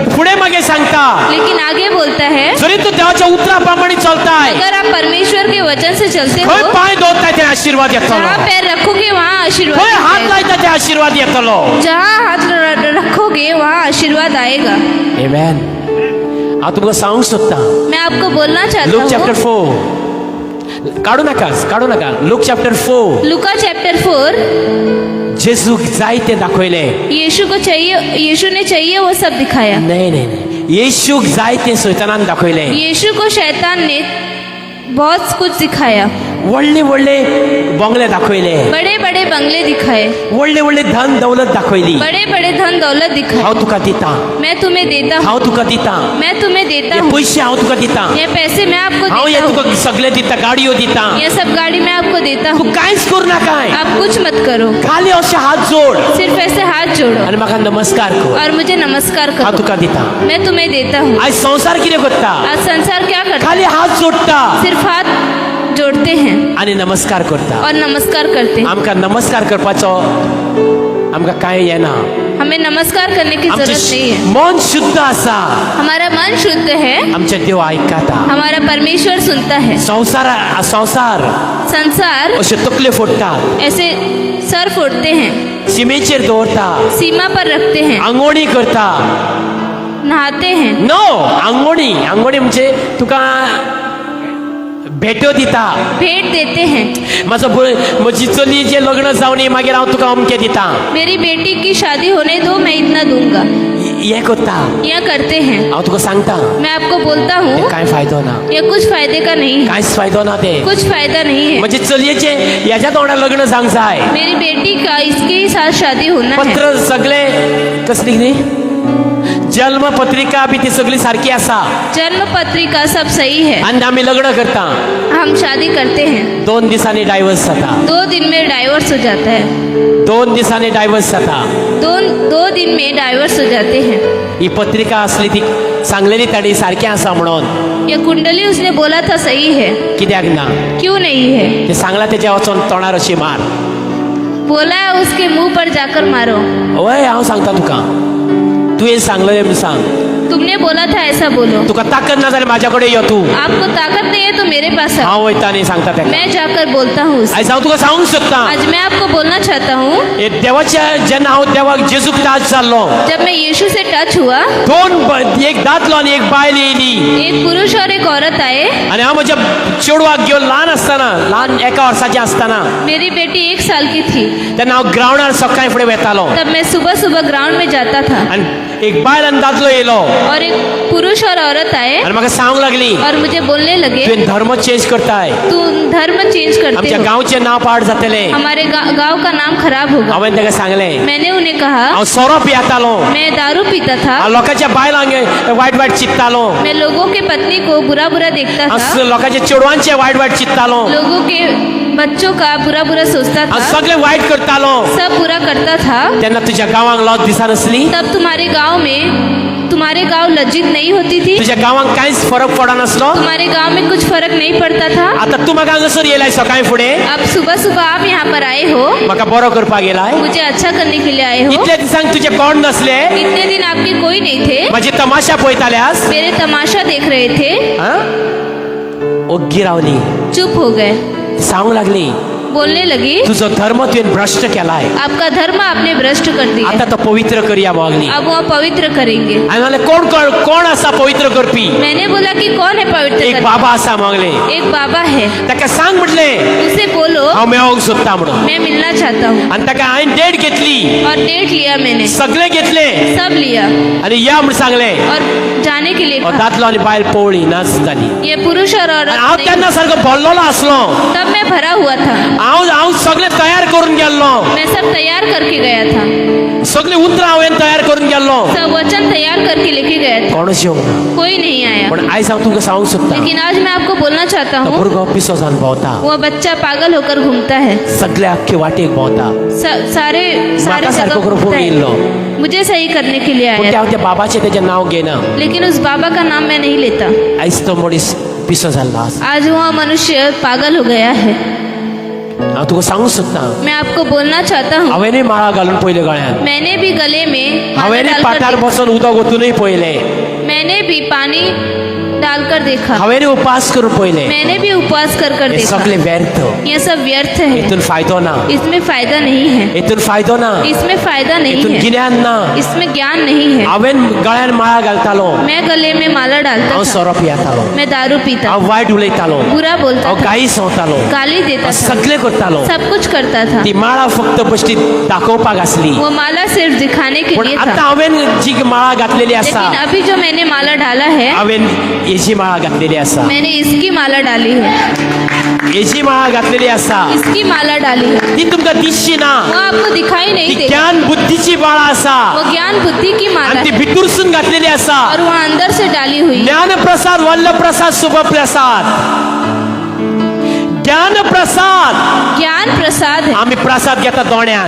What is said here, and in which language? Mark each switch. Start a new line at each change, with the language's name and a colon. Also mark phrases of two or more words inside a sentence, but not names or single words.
Konkani: पुढे मागे सांगता
Hindi: लेकिन आगे बोलता है,
Konkani: जरी तू देवाच्या उतराप्रमाणे चलताय
Hindi: अगर आप परमेश्वर के वचन से चलते
Konkani: खंय
Hindi: हो,
Konkani: पाय दवरताय ते आशीर्वाद येतलो
Hindi: जहाँ पैर रखोगे वहाँ आशीर्वाद
Konkani: खंय हात
Hindi: आएगा।
Konkani: लायता ते आशीर्वाद येतलो
Hindi: जहाँ हाथ रखोगे वहाँ आशीर्वाद आएगा।
Konkani: आमेन हांव तुमकां सांगूंक सोदता
Hindi: मैं आपको बोलना लूक चाहता चॅप्टर हूँ,
Konkani: 4 काढू नाका लूक चॅप्टर 4
Hindi: लुका चैप्टर 4,
Konkani: जेजूक जाय ते दाखयले
Hindi: यीशु ने चाहिए वो सब दिखाया।
Konkani: नाही येशूक जाय ते शैतानान दाखयले
Hindi: यीशु को शैतान ने बहुत कुछ दिखाया।
Konkani: व्हडले बंगले दाखयले
Hindi: बड़े बड़े बंगले दिखाए,
Konkani: व्हडले धन दौलत दाखयली
Hindi: बड़े बड़े धन दौलत दिखाए।
Konkani: हांव तुका दिता
Hindi: मैं तुम्हें देता हूँ,
Konkani: हांव तुका दिता
Hindi: मैं तुम्हें देता
Konkani: हे
Hindi: हूँ,
Konkani: पैसे हांव तुका दिता
Hindi: ये पैसे मैं आपको
Konkani: हांव हे
Hindi: देता हूँ,
Konkani: तुका सगळे दिता गाडयो दिता
Hindi: ये सब गाड़ी मैं आपको देता
Konkani: तू
Hindi: हूँ।
Konkani: कांयच करू नाकाय
Hindi: आप कुछ मत करो,
Konkani: खाली असे हात जोड
Hindi: सिर्फ ऐसे हाथ जोड़ो
Konkani: आणि म्हाका नमस्कार कर
Hindi: और मुझे नमस्कार
Konkani: हांव
Hindi: करो।
Konkani: तुका दिता
Hindi: मैं तुम्हें देता हूँ।
Konkani: आज संसार कितें करता
Hindi: आज संसार क्या करता
Konkani: खाली हात जोडटा
Hindi: है? सिर्फ हाथ जोड़ते हैं
Konkani: आणि नमस्कार करता
Hindi: और नमस्कार करते हैं।
Konkani: आमकां नमस्कार करपाचो आमकां कांय येना
Hindi: हमें नमस्कार करने की
Konkani: आमचें
Hindi: जरूरत नहीं है।
Konkani: मन शुद्ध आसा
Hindi: हमारा मन शुद्ध है,
Konkani: आमचे देव आयकता
Hindi: हमारा परमेश्वर सुनता है।
Konkani: संसार
Hindi: संसार
Konkani: अशे तकले फोडटात
Hindi: ऐसे सर फोड़ते हैं,
Konkani: सीमेचेर दवरता
Hindi: सीमा पर रखते हैं,
Konkani: आंगोणी करता
Hindi: नहाते हैं।
Konkani: नो आंगोणी म्हणजे तुका भेटो दिता
Hindi: भेंट देते हैं।
Konkani: म्हजी चली जे लग्न जावनी मागीर हांव तुका अमकें दिता
Hindi: मेरी बेटी की शादी होने दो, मैं इतना दूंगा।
Konkani: हे करता
Hindi: यह करते हैं।
Konkani: हांव तुका सांगता
Hindi: मैं आपको बोलता हूँ,
Konkani: कांय फायदो ना
Hindi: ये कुछ फायदे का नहीं है,
Konkani: कांयच फायदो ना ते
Hindi: कुछ फायदा नहीं है।
Konkani: म्हणजे चलयेचे ह्याच्या तोंडार लग्न जावंक जाय
Hindi: मेरी बेटी का इसके ही साथ शादी होना है।
Konkani: पत्र सगळे कसली न्ही जन्म पत्रिका बी ती सगळी सारखी आसा
Hindi: जन्म पत्रिका सब सही है,
Konkani: आनी आमी लग्न करता
Hindi: हम शादी करते हैं,
Konkani: 2 दिसांनी डायव्हर्स जाता
Hindi: 2 दिन में डाइवोर्स हो जाता है।
Konkani: 2 दिसांनी डायव्हर्स जाता
Hindi: 2 दिन में डाइवोर्स हो जाते हैं।
Konkani: ही पत्रिका असली ती सांगलेली ताणी सारखी आसा म्हणून
Hindi: ये कुंडली उसने बोला था सही है,
Konkani: कित्याक ना
Hindi: क्यों नहीं है?
Konkani: ते सांगला तेच्या वचोन तोंडार अशी मार
Hindi: बोला है उसके मुंह पर जाकर मारो।
Konkani: वय हांव सांगता तुका तुवें सांगलें म्हूण सांग
Hindi: तुमने बोला था ऐसा बोलो।
Konkani: तुका ताकद ना जाल्यार म्हाज्या कडेन यो तूं
Hindi: आपको ताकत नहीं है तो मेरे पास
Konkani: हांव
Hindi: आओ,
Konkani: वयता आनी सांगता तेका
Hindi: मैं जाकर बोलता हूँ उससे।
Konkani: आयज हांव तुका सांगूंक सोदता
Hindi: आज मैं आपको बोलना चाहता हूँ,
Konkani: हे देवाच्या जेन्ना हांव देवाक जेजूक टाच जाल्लो
Hindi: जब मैं यीशु से टच हुआ,
Konkani: एक दादलो आनी एक बायल येयली
Hindi: एक पुरुष और एक औरत आए।
Konkani: आनी हांव म्हज्या चेडवाक घेवन ल्हान आसतना ल्हान 1 वर्साचें आसतना
Hindi: मेरी बेटी 1 साल की थी।
Konkani: तेन्ना हांव ग्रावंडार सकाळीं फुडें वेतालो
Hindi: तब मैं सुबह सुबह ग्राउंड में जाता था
Konkani: आनी एक बायल आनी दादलो येयलो
Hindi: और एक पुरुष और औरत आए
Konkani: आनी म्हाका सांगूंक लागली
Hindi: और मुझे बोलने लगे,
Konkani: तुवें धर्म चेंज करताय
Hindi: तू धर्म चेंज करते
Konkani: आमच्या
Hindi: हो,
Konkani: गांवचें नांव पाड जातलें
Hindi: हमारे गांव का नाम खराब होगा।
Konkani: हांवें ताका सांगलें
Hindi: मैंने उन्हें कहा,
Konkani: हांव सोरो पियेतालो
Hindi: मैं दारू पीता था,
Konkani: हांव लोकांच्या बायलांक वायट वायट चिंत्तालो
Hindi: मैं लोगों के पत्नी को बुरा बुरा देखता था,
Konkani: हांव लोकांच्या चेडवांचे वायट वायट चिंत्तालो
Hindi: लोगों के बच्चों का बुरा बुरा सोचता
Konkani: हांव
Hindi: था,
Konkani: सगळें वायट करतालो
Hindi: सब बुरा करता था।
Konkani: तेन्ना तुज्या गांवांक लॉज दिसनासली
Hindi: तब तुम्हारे गांव लज्जित नहीं होती थी,
Konkani: तुज्या गांवांक कांयच फरक पडनासलो
Hindi: तुम्हारे गांव में कुछ फर्क नहीं पड़ता था।
Konkani: आतां तूं म्हाका हांगासर येयलाय सकाळीं फुडें
Hindi: अब सुबह सुबह आप यहाँ पर आए हो,
Konkani: म्हाका बरो करपाक येयलाय
Hindi: मुझे अच्छा करने के लिए आए हो।
Konkani: इतल्या दिसांक तुजे कोण नसले
Hindi: इतने दिन आपके कोई नहीं थे,
Konkani: म्हजी तमाशा पळयताल्यास
Hindi: मेरे तमाशा देख रहे थे,
Konkani: ओग्गी रावली
Hindi: चुप हो गए,
Konkani: सांगूंक लागली
Hindi: बोलने लगी,
Konkani: तुजो धर्म तुवें भ्रश्ट केलाय
Hindi: आपका धर्म आपने भ्रष्ट कर दिया,
Konkani: आतां तो पवित्र करया मागली
Hindi: अब वह पवित्र करेंगे।
Konkani: हांवें म्हणलें कोण आसा पवित्र करपी
Hindi: मैंने बोला कि कौन है पवित्र
Konkani: एक
Hindi: करने?
Konkani: बाबा आसा मागले
Hindi: एक बाबा है,
Konkani: ताका सांग म्हटलें
Hindi: उसे बोलो
Konkani: हांव मेळोंक सोदता म्हणून
Hindi: मैं मिलना चाहता हूँ।
Konkani: आनी ताका हांवें डेट घेतली
Hindi: और डेट लिया मैंने,
Konkani: सगळें घेतलें
Hindi: सब लिया
Konkani: आनी या म्हूण सांगलें
Hindi: और जाने के लिए
Konkani: हो
Hindi: कहा।
Konkani: दादलो आनी बायल पळोवळी नाच जाली
Hindi: ये पुरुष और
Konkani: आनी
Hindi: औरत
Konkani: हांव
Hindi: नहीं-
Konkani: तेन्ना सारको भरलेलो आसलो
Hindi: तब मैं भरा हुआ था,
Konkani: हांव सगळें तयार करून गेल्लो
Hindi: मैं सब तैयार करके गया था,
Konkani: सगळीं उतरां हांवें तयार करून गेल्लो
Hindi: सब वचन तैयार करके लेके गया था,
Konkani: कोणूच येवंक ना
Hindi: कोई नहीं आया।
Konkani: पण आयज हांव तुमकां सांगूंक सोदता
Hindi: लेकिन आज मैं आपको बोलना चाहता
Konkani: तो
Hindi: हूँ,
Konkani: भुरगो पिसो जावन भोंवता
Hindi: वो बच्चा पागल होकर घूमता है,
Konkani: सगळे आख्खे वाटेक भोंवता
Hindi: सारे
Konkani: म्हाका
Hindi: जगह
Konkani: सारको करून
Hindi: घूमता
Konkani: फोन
Hindi: है।
Konkani: येयल्लो
Hindi: मुझे सही करने के लिए
Konkani: पूण
Hindi: आया,
Konkani: त्या बाबाचें तेजें नांव घेना
Hindi: लेकिन उस बाबा का नाम मैं नहीं लेता।
Konkani: आयज तो मनीस पिसो जाल्लो आसा
Hindi: आज वह मनुष्य पागल हो गया है।
Konkani: हांव तुका सांगूंक सोदता
Hindi: मैं आपको बोलना चाहता हूँ,
Konkani: हांवेंय माळा घालून पयले गळ्यान
Hindi: मैंने भी गले में माला
Konkani: हांवेंय
Hindi: डालकर
Konkani: पाठार
Hindi: देखा।
Konkani: बसून उदक ओतूनय पयले
Hindi: मैंने भी पानी डालकर देखा,
Konkani: हांवेंय उपास करून पयले
Hindi: मैंने भी उपवास कर
Konkani: हे
Hindi: देखा,
Konkani: सगळे व्यर्थ
Hindi: ये सब व्यर्थ है,
Konkani: हितून फायदो ना
Hindi: इसमें फायदा नहीं है,
Konkani: हितून फायदो ना
Hindi: इसमें फायदा नहीं
Konkani: हितून
Hindi: है,
Konkani: गिन्यान ना
Hindi: इसमें ज्ञान नहीं है।
Konkani: हांवें गळ्यान माळा घालतालो
Hindi: मैं गले में माला डालता
Konkani: हांव
Hindi: था,
Konkani: सोरो पियेतालो
Hindi: मैं दारू पीता,
Konkani: हांव वायट उलयतालो
Hindi: बुरा बोलता
Konkani: हांव
Hindi: था,
Konkani: गायी सोंवतालो
Hindi: गाली देता
Konkani: हांव
Hindi: था,
Konkani: सगळें करतालो
Hindi: सब कुछ करता था।
Konkani: ती माळा फक्त बेश्टी दाखोवपाक आसली
Hindi: वो माला सिर्फ दिखाने के
Konkani: पण
Hindi: लिए
Konkani: आतां
Hindi: था,
Konkani: हांवें जी माळा घातलेली आसा
Hindi: लेकिन अभी जो मैंने माला डाला है,
Konkani: हांवें हेची माळा घातलेली आसा
Hindi: मैंने इसकी माला डाली है,
Konkani: हेची माळा घातलेली आसा
Hindi: इसकी माला डाली है।
Konkani: ती तुमकां दिसची ना
Hindi: वो आपको दिखाई
Konkani: ती
Hindi: नहीं देगा,
Konkani: ज्ञान बुद्धीची माळा आसा
Hindi: वो ज्ञान बुद्धि की माला
Konkani: आणि ती
Hindi: है
Konkani: भितूरसून घातलेली आसा
Hindi: और वो अंदर से डाली हुई है।
Konkani: ज्ञान प्रसाद वल्ल प्रसाद शुभ प्रसाद ज्ञान प्रसाद
Hindi: ज्ञान प्रसाद है,
Konkani: आम्ही प्रसाद घेता दोण्यान